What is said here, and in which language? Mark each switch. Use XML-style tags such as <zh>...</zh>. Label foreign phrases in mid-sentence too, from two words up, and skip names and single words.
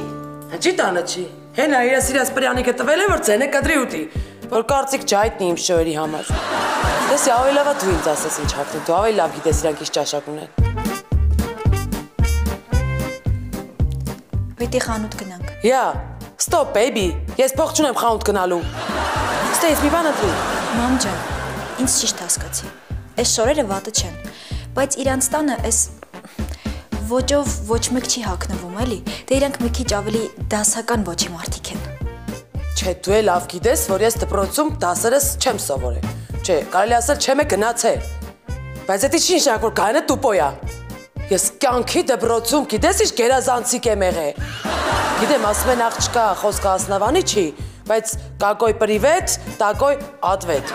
<hy>Չի տանը չի։ Հենա իր սիրած պրյանիկը տվել է որ ցենը կդրի ուտի, որ կարծիք չայտնի իմ շոյերի համար։ Դեսի ավելի լավ դու ինձ ասես ինչ հագնի, դու ավելի լավ գիտես իրանք ինչ ճաշակ ունեն։ Պետք է խանութ գնանք։</hy> <en>Yeah, stop baby,</en> <hy>ես փող չունեմ խանութ գնալու։ Ստեյց մի բան ընտրի։ Մամ ջան, ինձ ճիշտ հասկացի։ Այս շորերը վատը չեն, բայց իրանց տանը այս ոճով ոչ մեկ չի հագնվում, էլի։ Դե իրանք մի քիչ ավելի դասական ոճի մարդիկ են։ Չէ, դու էլ լավ գիտես, որ ես դպրոցում դասերս չեմ սովորել։ Չէ, կարելի ասել չեմ գնացել։ Բայց դա չի նշանակում, որ գայնը տուպոյ է։ Ես կյանքի դպրոցում գիտես ինչ գերազանցիկ եմ եղել։ Գիտեմ, ասում են աղջկա խոսքը ասնավանի չի, բայց</hy> <ru>какой привет, такой ответ։</ru>